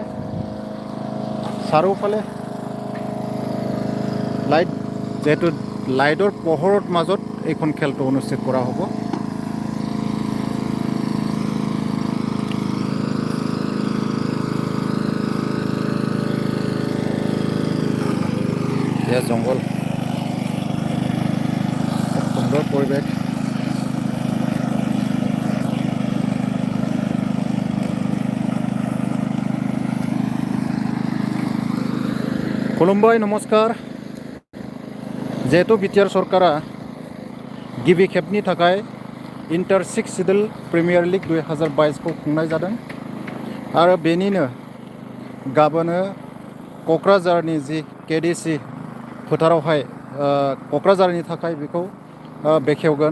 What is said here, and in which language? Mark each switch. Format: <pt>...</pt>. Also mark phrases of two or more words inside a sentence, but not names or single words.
<as>চাৰিওফালে লাইট, যিহেতু লাইটৰ পোহৰৰ মাজত এইখন খেলটো অনুষ্ঠিত কৰা হ'ব। এয়া জংঘল, খুব সুন্দৰ পৰিৱেশ।</as> <brx>खुलुमबाय, नमस्कार। जिहेतु BTR सरकारा गिबि खेबनि थाखाय इन्टार 6 चिडिल प्रिमियार लीग 2022 खौ खुंनाय जादों आरो बेनिनो गाबोनो क'क्राझारनि जि KDSA फोथारावहाय क'क्राझारनि थाखाय बेखौ बेखेवगोन।</brx>